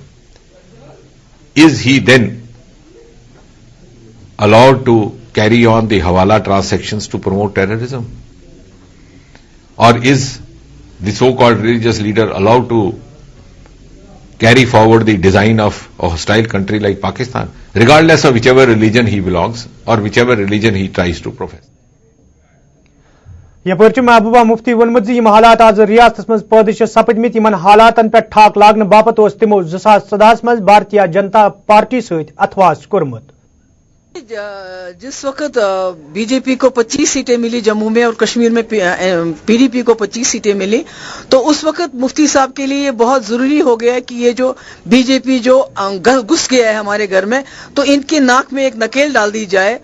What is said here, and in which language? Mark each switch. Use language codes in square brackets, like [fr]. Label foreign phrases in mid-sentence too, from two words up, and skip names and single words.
[en] Is he then allowed to carry on the Hawala transactions to promote terrorism? Or is the so-called religious leader allowed to carry forward the design of a hostile country like Pakistan, regardless of whichever religion he belongs or whichever religion he tries to profess. [ks] यपर महबूबा मुफ्ती वोनमुत जी हालात आज रियासत मज पैदा सपदमित इन हालातन पे ठाक लागन बापत तिमो 2014 मज भारतीय जनता पार्टी सहित अथवास कोर्मुत। [hi] जिस वक्त बीजेपी को 25 सीटें मिली जम्मू में और कश्मीर में पीडीपी को 25 सीटें मिली, तो उस वक्त मुफ्ती साहब के लिए बहुत जरूरी हो गया कि ये जो बीजेपी जो घुस गया है हमारे घर में, तो इनके नाक में एक नकेल डाल दी जाए।